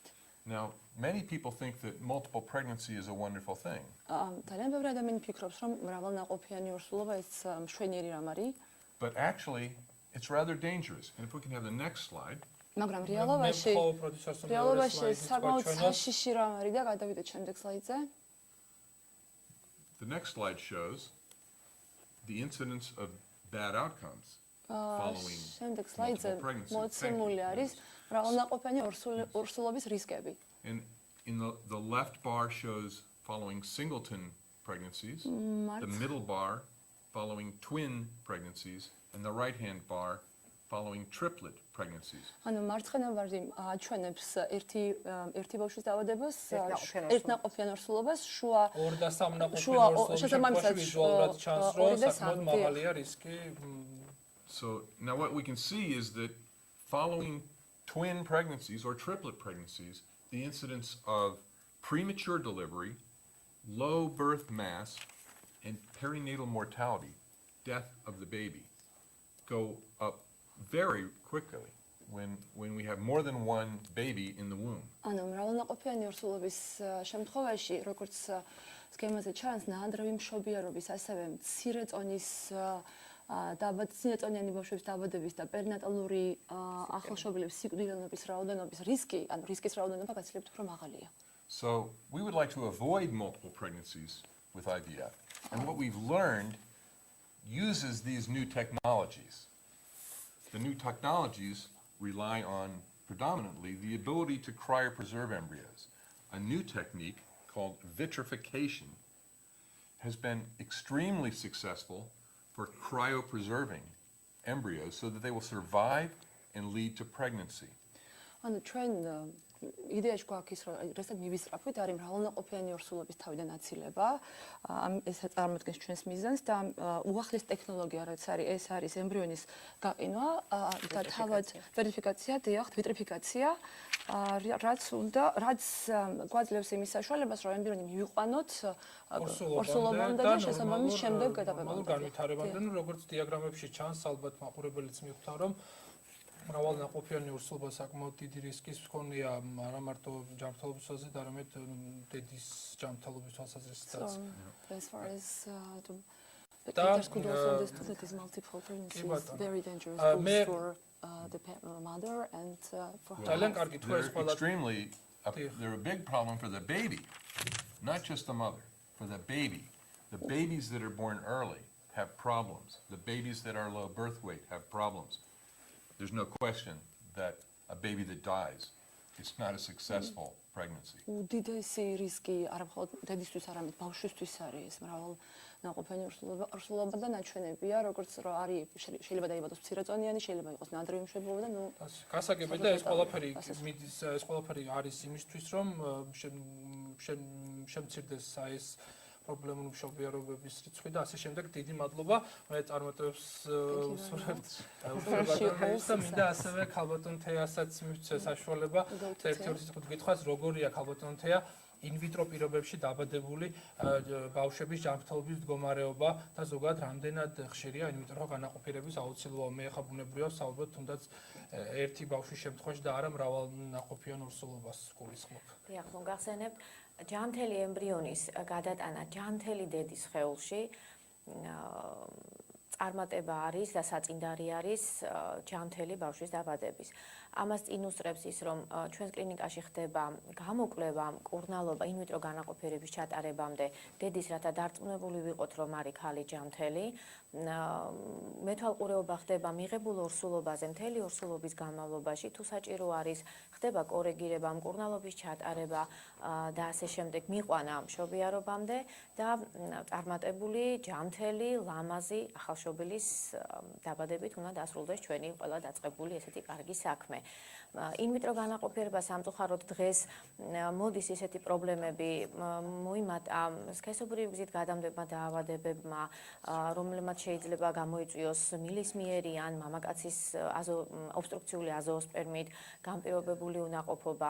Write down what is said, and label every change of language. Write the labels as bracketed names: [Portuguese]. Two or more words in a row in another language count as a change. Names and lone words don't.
[English] Now, many people think that multiple pregnancy is a wonderful thing. [Georgian] ძალიან ბევრი ადამიანი ფიქრობს, რომ მრავალნაყოფიანი ორსულობა ეს მშვენიერი რამ არის. [English] But actually, it's rather dangerous. And if we can have the next slide. [Georgian] მაგრამ რეალობაში საკმაოდ საშიში რამ არის და გადავიდეთ შემდეგ სლაიდზე. [English] The next slide shows the incidence of bad outcomes following multiple pregnancies. [Georgian] მოცემული არის მრავალნაყოფიანი ორსულობის რისკები. [English] And in the left bar shows following singleton pregnancies, the middle bar following twin pregnancies, and the right-hand bar following triplet pregnancies. [Georgian] ანუ მარცხენა ვარდი აჩვენებს ერთი ბავშვის დავადებას, ერთნაყოფიან ორსულობას, შუა ორ და სამნაყოფიან ორსულობაში ვიზუალურად ჩანს, რომ საკმაოდ მაღალია რისკი. [English] So now what we can see is that following twin pregnancies or triplet pregnancies, the incidence of premature delivery, low birth mass, and perinatal mortality, death of the baby, go up very quickly when we have more than one baby in the womb. [Georgian] ანუ მრავალნაყოფიანი ორსულობის შემთხვევაში, როგორც სქემაზე ჩანს, ნაადრევი მშობიარობის, ასევე მცირე წონის მცირეწონიანი ბავშვების დაბადების და პერინატალური ახლშობილების სიკვდილიანობის რაოდენობის რისკი, ანუ რისკის რაოდენობა გაცილებით უფრო მაღალია. [English] So we would like to avoid multiple pregnancies with IVF. And what we've learned uses these new technologies. The new technologies rely on predominantly the ability to cryopreserve embryos. A new technique called vitrification has been extremely successful for cryopreserving embryos so that they will survive and lead to pregnancy. [Georgian] ანუ ჩვენ იდეაში გვაქვს ის, რომ რასთან მივისწრაფვით არის მრავალნაყოფიანი ორსულობის თავიდან აცილება. ეს წარმოადგენს ჩვენს მიზანს და უახლეს ტექნოლოგია, რაც არის, ეს არის ემბრიონის გაყინვა და თავად ვერიფიკაცია, ვიტრიფიკაცია, რაც გვაძლევს იმის საშუალებას, რომ ემბრიონი მივიყვანოთ ორსულობამდე და შესაბამის შემდეგ გადაბებამდე. განვითარებამდე, როგორც დიაგრამებში ჩანს, ალბათ მაყურებელიც მიხვდა, რომ მრავალნაყოფიანი ორსულობა საკმაოდ დიდი რისკის მქონეა არა მარტო ჯანმრთელობისაზე, არამედ დედის ჯანმრთელობის თვალსაზრისითაც. [English] As far as the doctors could also understand that these multiple pregnancies is very dangerous both for the mother and for her. They're a big problem for the baby, not just the mother, for the baby. The babies that are born early have problems. The babies that are low birth weight have problems. There's no question that a baby that dies, it's not a successful pregnancy. [Georgian] უდიდესი რისკი არა მხოლოდ დედისთვის, არამედ ბავშვისთვის არის მრავალ ნაყოფენი ორსულობა და ნაჩვენებია, როგორც რომ არის შეიძლება დაიბადოს მცირეწონიანი, შეიძლება იყოს ნადრევი მშვიდობა და გასაგები და ეს ყველაფერი არის იმისთვის, რომ შემცირდეს ეს პრობლემური მშობიარობების რიცხვი და ასე შემდეგ. დიდი მადლობა. მე წარმატებებს ვსურვებ და მინდა ასევე ქალბატონ თეასაც მივცე საშუალება ერთ-ერთი სიტყვით გითხრას, როგორია ქალბატონ თეა [Latin] in vitro [Georgian] პირობებში დაბადებული ბავშვების ჯანმრთელობის მდგომარეობა და ზოგადად რამდენად ხშირია [Latin] in vitro [Georgian] განაყოფიერების აუცილებლობა. მე ხა ბუნებრივია საუბრობ თუნდაც ერთი ბავშვის შემთხვევაში და არა მრავალნაყოფიან ორსულობას გულისხმობ. დიახ, მოგახსენებთ ჯანმრთელი ემბრიონის გადატანა ჯანმრთელი დედის სხეულში წარმატება არის და საწინდარი არის ჯანმრთელი ბავშვის დაბადების. ამას წინ უსწრებს ის, რომ ჩვენს კლინიკაში ხდება გამოკვლევა, მკურნალობა [Latin] in vitro [Georgian] განაყოფიერების ჩატარებამდე დედის, რათა დარწმუნებული ვიყოთ, რომ არის ქალი ჯანმრთელი. მეთვალყურეობა ხდება მიღებულ ორსულობაზე მთელი ორსულობის განმავლობაში, თუ საჭირო არის, ხდება კორეგირება, მკურნალობის ჩატარება და ასე შემდეგ მიყვანა მშობიარობამდე და წარმატებული ჯანმრთელი ლამაზი ახალშობილის დაბადებით უნდა დასრულდეს ჩვენი ყველა დაწყებული ესეთი კარგი საქმე. [Latin] in vitro [Georgian] განაყოფიერება სამწუხაროდ დღეს მოდის ესეთი პრობლემები მოიმატა სქესობრივი გზით გადამდებმა დაავადებებმა, რომლებმაც შეიძლება გამოიწვიოს მილისმიერი ან მამაკაცის ობსტრუქციული აზოოსპერმით განპირობებული უნაყოფობა.